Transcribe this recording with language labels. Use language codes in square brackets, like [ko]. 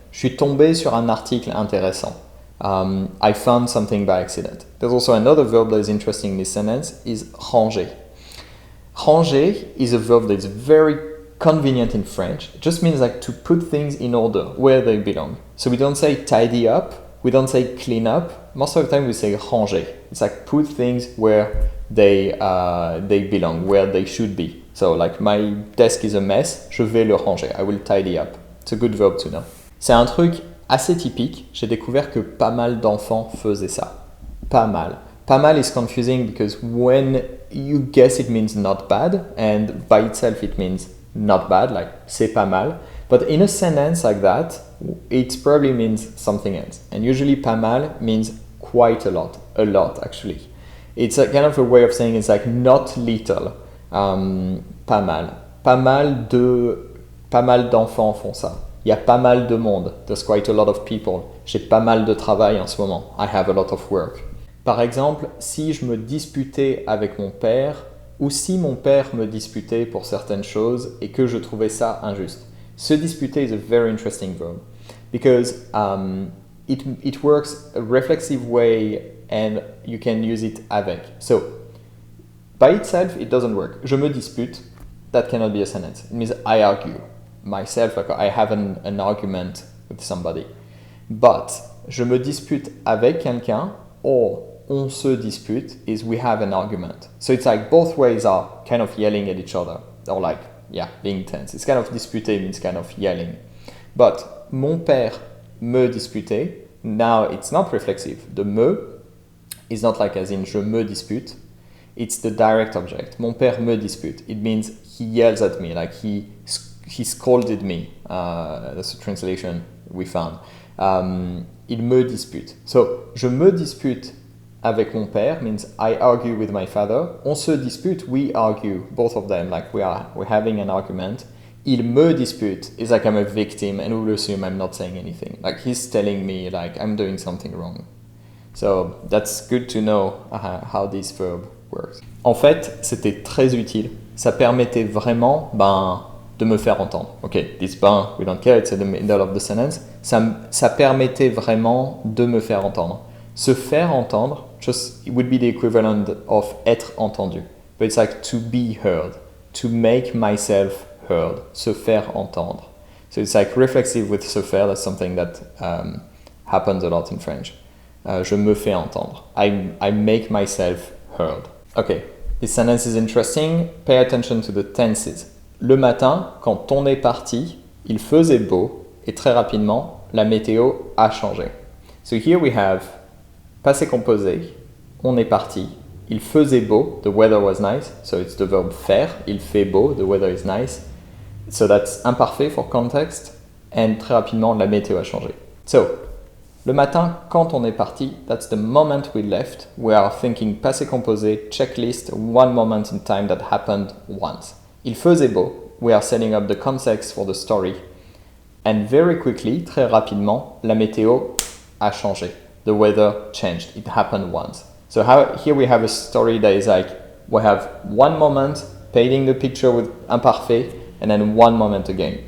[fr] Je suis tombé sur un article intéressant. [en] I found something by accident. There's also another verb that is interesting in this sentence is ranger. Ranger is a verb that is very convenient in French. It just means like to put things in order where they belong. So we don't say tidy up, we don't say clean up. Most of the time we say ranger. It's like put things where they belong, where they should be. So like my desk is a mess, [fr] je vais le ranger. [en] I will tidy up. It's a good verb to know. [fr] C'est un truc assez typique. J'ai découvert que pas mal d'enfants faisaient ça. Pas mal. [en] Pas mal is confusing because when you guess it means not bad, and by itself it means not bad, like [fr] c'est pas mal. [en] But in a sentence like that, it probably means something else. And usually pas mal means quite a lot actually. It's a kind of a way of saying it's like not little. [fr] Pas mal. Pas mal d'enfants font ça. Il y a pas mal de monde. [en] There's quite a lot of people. [fr] J'ai pas mal de travail en ce moment. [en] I have a lot of work. [fr] Par exemple, si je me disputais avec mon père ou si mon père me disputait pour certaines choses et que je trouvais ça injuste. [en] Se disputer is a very interesting verb because it works a reflexive way and you can use it avec. So, by itself, it doesn't work. [fr] Je me dispute, [en] that cannot be a sentence. It means I argue. Myself, like I have an argument with somebody. [fr] But je me dispute avec quelqu'un or on se dispute is [en] we have an argument. So it's like both ways are kind of yelling at each other or like, yeah, being tense. It's kind of disputer means kind of yelling. But [fr] mon père me disputait, [en] now it's not reflexive. The me is not like as in [fr] je me dispute. [en] It's the direct object. [fr] Mon père me dispute. [en] It means he yells at me, like he scolded me. That's a translation we found. [fr] Il me dispute. [en] So, [fr] je me dispute avec mon père [en] means I argue with my father. [fr] On se dispute, [en] we argue, both of them, like we're having an argument. [fr] Il me dispute [en] is like I'm a victim and we'll assume I'm not saying anything. Like he's telling me like I'm doing something wrong. So that's good to know how this verb works. [fr] En fait, c'était très utile. Ça permettait vraiment de me faire entendre. [en] Ok, this we don't care, it's in the middle of the sentence. [fr] Ça permettait vraiment de me faire entendre. Se faire entendre, [en] it would be the equivalent of [fr] être entendu. [en] But it's like to be heard, to make myself heard, [fr] se faire entendre. [en] So it's like reflexive with se faire, that's something that happens a lot in French. [fr] Je me fais entendre. [en] I make myself heard. Okay, this sentence is interesting. Pay attention to the tenses. [fr] Le matin, quand on est parti, il faisait beau et très rapidement, la météo a changé. [en] So here we have passé composé, [fr] on est parti, il faisait beau, [en] the weather was nice, so it's the verb faire, [fr] il fait beau, [en] the weather is nice. So that's imparfait for context, and [fr] très rapidement, la météo a changé. [en] So, [fr] le matin, quand on est parti, [en] that's the moment we left. We are thinking passé composé, checklist, one moment in time that happened once. [fr] Il faisait beau. [en] We are setting up the context for the story. And very quickly, [fr] très rapidement, la météo a changé. [en] The weather changed. It happened once. So here we have a story that is like, we have one moment painting the picture with imparfait, and then one moment again.